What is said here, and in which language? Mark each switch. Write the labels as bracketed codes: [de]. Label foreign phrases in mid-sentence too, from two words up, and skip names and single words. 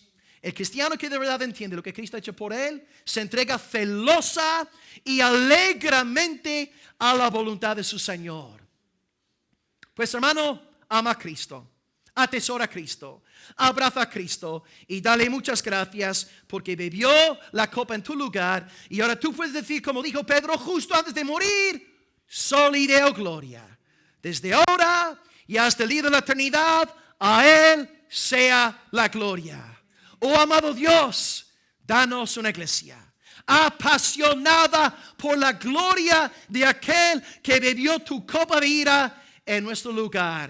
[es] El cristiano que de verdad entiende lo que Cristo ha hecho por él, se entrega celosa y alegremente a la voluntad de su Señor. Pues hermano, ama a Cristo, atesora a Cristo, abraza a Cristo y dale muchas gracias porque bebió la copa en tu lugar. Y ahora tú puedes decir, como dijo Pedro justo antes de morir: [la] soli Deo gloria. [es] Desde ahora y hasta el día de la eternidad, a Él sea la gloria. Oh amado Dios, danos una iglesia apasionada por la gloria de aquel que bebió tu copa de ira en nuestro lugar.